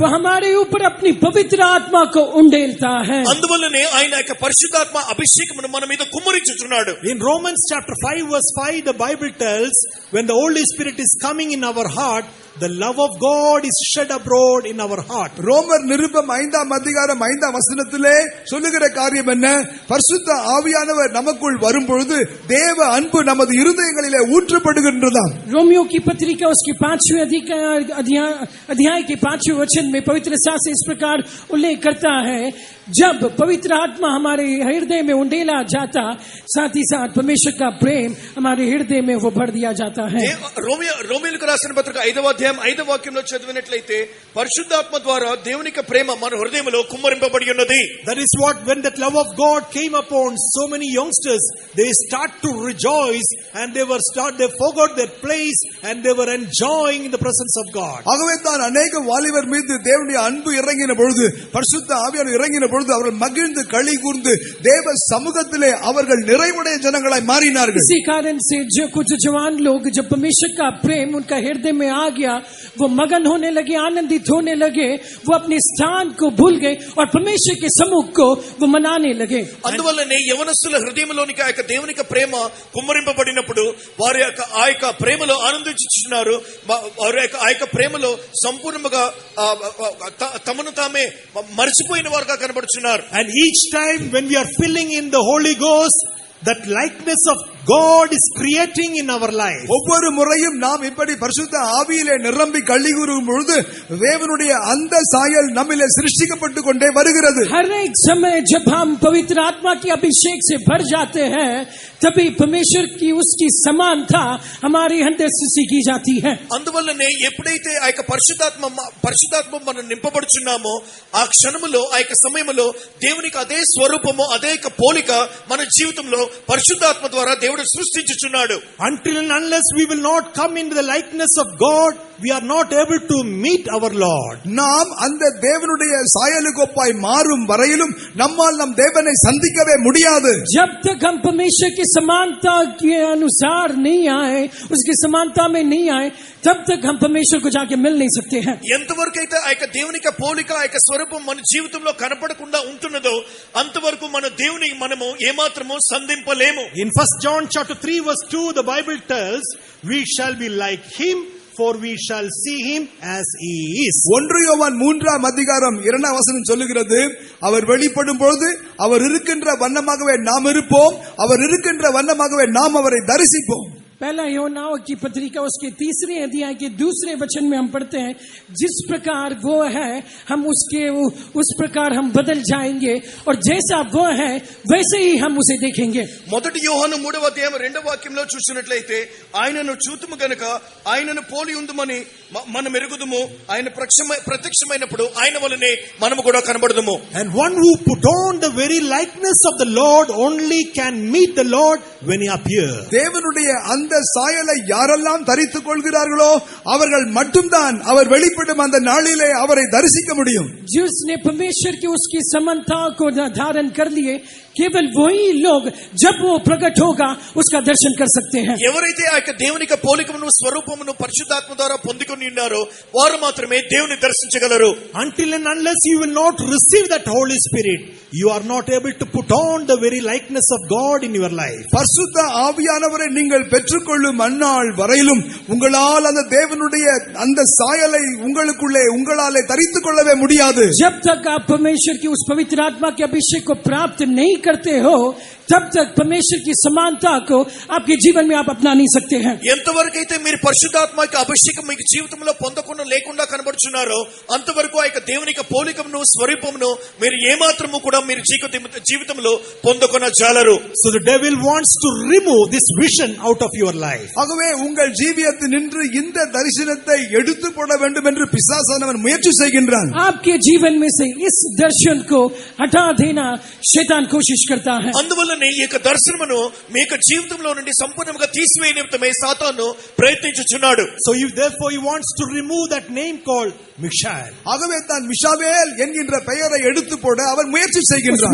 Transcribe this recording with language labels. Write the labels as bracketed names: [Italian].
[Hindi] वो हमारे ऊपर अपनी पवित्र आत्मा को उंडेलता है. [Telugu] అందువల్లనే ఆయన యొక్క పరిశుద్ధాత్మ అభిషేకమును మన మీద కుమ్మరించుచున్నాడు. [English] In Romans chapter 5 verse 5, the Bible tells, when the Holy Spirit is coming in our heart, the love of God is shed abroad in our heart. [Tamil] ரோமர் நிருபம் 5ஆம் அதிகாரம் 5ஆம் வசனத்திலே சொல்லுகிற காரியம் என்ன? பரிசுத்த ஆவியானவர் நமக்குள் வரும்பொழுது தேவ அன்பு நமது இருதயங்களிலே ஊற்றப்படுகின்றதாம். [Hindi] रोमियो की पत्रिका उसके 5वें अध्याय के 5वें वचन में पवित्र शास्त्र इस प्रकार उल्लेख करता है, जब पवित्र आत्मा हमारे हृदय में उंडेला जाता, साथ ही साथ परमेश्वर का प्रेम हमारे हृदय में वो भर दिया जाता है. [Telugu] రోమీయులకు రాసిన పత్రిక 5వ అధ్యాయం 5వ వాక్యంలో చదివినట్లయితే పరిశుద్ధాత్మ ద్వారా దేవుని యొక్క ప్రేమ మన హృదయంలో కుమ్మరింపబడి ఉన్నది. [English] That is what, when that love of God came upon so many youngsters, they start to rejoice and they forgot their place and they were enjoying in the presence of God. [Tamil] ஆகவே தான் अनेक வாலிபர் மீது தேவனுடைய அன்பு இறங்கின பொழுது பரிசுத்த ஆவியானவர் இறங்கின பொழுது அவர்கள் மகிழ்ந்து களி கூர்ந்து தேவ சமூகத்திலே அவர்கள் நிறைவுடைய ஜனங்களாய் மாறினார்கள். [Hindi] इसी कारण से जो कुछ जवान लोग जब परमेश्वर का प्रेम उनका हृदय में आ गया, वो मगन होने लगे, आनंदित होने लगे, वो अपने स्थान को भूल गए और परमेश्वर के समूह को वो मनाने लगे. [Telugu] అందువల్లనే యవనస్తుల హృదయంలోనికి ఆ యొక్క దేవుని యొక్క ప్రేమ కుమ్మరింపబడినప్పుడు వారి యొక్క ఆ యొక్క ప్రేమలో ఆనందించుచున్నారు. వారి యొక్క ఆ యొక్క ప్రేమలో సంపూర్ణంగా తమను తామే మర్చిపోయిన వారుగా కనబడుచున్నారు. [English] And each time when we are filling in the Holy Ghost, that likeness of God is creating in our life. [Tamil] ஒவ்வொரு முறையும் நாம் இப்படி பரிசுத்த ஆவியிலே நிரம்பி களி கூறும் பொழுது தேவனுடைய அந்த சாயல் நம்மிலே சிருஷ்டிக்கப்பட்டு கொண்டே வருகிறது. [Hindi] हर एक समय जब हम पवित्र आत्मा के अभिषेक से भर जाते हैं, तभी परमेश्वर की उसकी समानता हमारे अंदर सृष्टि की जाती है. [Telugu] అందువల్లనే ఎప్పుడైతే ఆ యొక్క పరిశుద్ధాత్మ మనం నింపబడుచున్నామో ఆ క్షణములో ఆ యొక్క సమయంలో దేవునికి అదే స్వరూపము అదే యొక్క పోలిక మన జీవితంలో పరిశుద్ధాత్మ ద్వారా దేవుడు సృష్టించుచున్నాడు. [English] Until and unless we will not come into the likeness of God, we are not able to meet our Lord. [Tamil] நாம் அந்த தேவனுடைய சாயலுக்கு ஒப்பாய் மாறும் வரையிலும் நம்மால் நம் தேவனை சந்திக்கவே முடியாது. [Hindi] जब तक हम परमेश्वर की समानता के अनुसार नहीं आए, उसकी समानता में नहीं आए, तब तक हम परमेश्वर को जाके मिल नहीं सकते हैं. [Telugu] ఎంతవరకు అయితే ఆ యొక్క దేవుని యొక్క పోలిక ఆ యొక్క స్వరూపం మన జీవితంలో కనపడకుండా ఉంటున్నదో అంతవరకు మన దేవుని మనము ఏమాత్రము సంధింపలేము. [English] In 1 John chapter 3 verse 2, the Bible tells, we shall be like him, for we shall see him as he is. [Tamil] 1 யோவான் 3ஆம் அதிகாரம் 2ஆம் வசனம் சொல்லுகிறது, அவர் வெளிப்படும் பொழுது அவர் இருக்கின்ற வண்ணமாகவே நாம் இருப்போம், அவர் இருக்கின்ற வண்ணமாகவே நாம் அவரை தரிசிப்போம். [Hindi] पहला यूहन्ना की पत्रिका उसके 3 अध्याय के 2 वचन में हम पढ़ते हैं, जिस प्रकार वो है हम उस प्रकार हम बदल जाएंगे और जैसा वो है वैसे ही हम उसे देखेंगे। [Telugu] మొదటి యోహాను 3వ అధ్యాయం 2వ వాక్యంలో చూసినట్లయితే ఆయనను చూతుము గనుక ఆయనను పోలి ఉందుమని మనం ఎరుగుదుము, ఆయన ప్రత్యక్షమైనప్పుడు ఆయన వలనే మనము కూడా కనబడదుము. [English] And one who put on the very likeness of the Lord only can meet the Lord when he appears. [Tamil] தேவனுடைய அந்த சாயலை யாரெல்லாம் தரித்துக் கொள்கிறார்களோ அவர்கள் மட்டும்தான் அவர் வெளிப்படும் அந்த நாளிலே அவரை தரிசிக்க முடியும். [Hindi] जिसने परमेश्वर की उसकी समानता को धारण कर लिए केवल वही लोग जब वो प्रकट होगा उसका दर्शन कर सकते हैं. [Telugu] ఎవరైతే ఆ యొక్క దేవుని యొక్క పోలికమును స్వరూపమును పరిశుద్ధాత్మ ద్వారా పొందుకొని ఉన్నారో వారు మాత్రమే దేవుని దర్శించగలరు. [English] Until and unless you will not receive that Holy Spirit, you are not able to put on the very likeness of God in your life. [Tamil] பரிசுத்த ஆவியானவரை நீங்கள் பெற்றுக்கொள்ளும் அந்நாள் வரையிலும் உங்களால் அந்த தேவனுடைய அந்த சாயலை உங்களுக்குள்ளே உங்களாலே தரித்துக் கொள்ளவே முடியாது. [Hindi] जब तक आप परमेश्वर की उस पवित्र आत्मा के अभिषेक को प्राप्त नहीं करते हो तब तक परमेश्वर की समानता को आपके जीवन में आप अपना नहीं सकते हैं. [Telugu] ఎంతవరకైతే మీరు పరిశుద్ధాత్మ యొక్క అభిషేకం మీకు జీవితంలో పొందకుండా లేకుండా కనబడుచున్నారో అంతవరకు ఆ యొక్క దేవుని యొక్క పోలికమును స్వరూపమును మీరు ఏమాత్రము కూడా మీరు జీవితంలో పొందకొన జాలరు. [English] So the devil wants to remove this vision out of your life. [Tamil] ஆகவே உங்கள் ஜீவியத்தில் நின்று இந்த தரிசனத்தை எடுத்து போட வேண்டும் என்று பிசாசானவன் முயற்சி செய்கின்றான். [Hindi] आपके जीवन में से इस दर्शन को हटा देना शैतान कोशिश करता है. [Telugu] అందువల్లనే ఈ యొక్క దర్శనమును మీ యొక్క జీవితంలో నుండి సంపూర్ణంగా తీసివేయ నిమిత్తమే సాతాను ప్రయత్నించుచున్నాడు. [English] So therefore he wants to remove that name called Mishael. [Tamil] ஆகவே தான் மிஷாவேல் என்கின்ற பெயரை எடுத்து போட அவன் முயற்சி செய்கின்றான்.